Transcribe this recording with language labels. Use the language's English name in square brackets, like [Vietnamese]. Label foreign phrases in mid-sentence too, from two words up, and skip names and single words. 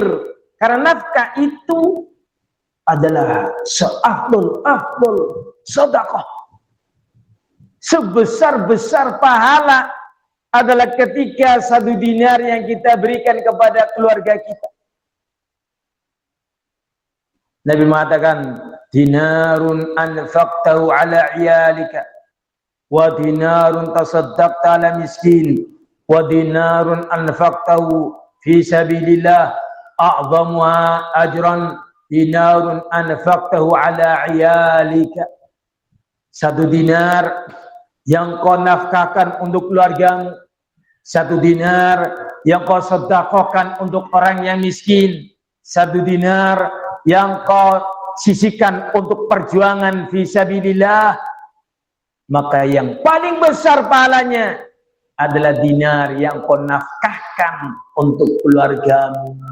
[Indonesian] Karena nafkah itu adalah seafdol sedekah. Sebesar-besar pahala adalah ketika 1 dinar yang kita berikan kepada keluarga kita. Nabi mengatakan, [Arabic] دينار أنفقته على عيالك ودينار تصدقت على مسكين ودينار أنفقته في سبيل الله أعظمها أجرا دينار أنفقته على عيالك. [Indonesian] 1 dinar yang kau nafkahkan untuk keluargamu, 1 dinar yang kau sedekahkan untuk orang yang miskin, 1 dinar yang kau sisihkan untuk perjuangan fisabilillah, maka yang paling besar pahalanya adalah dinar yang kau nafkahkan untuk keluargamu.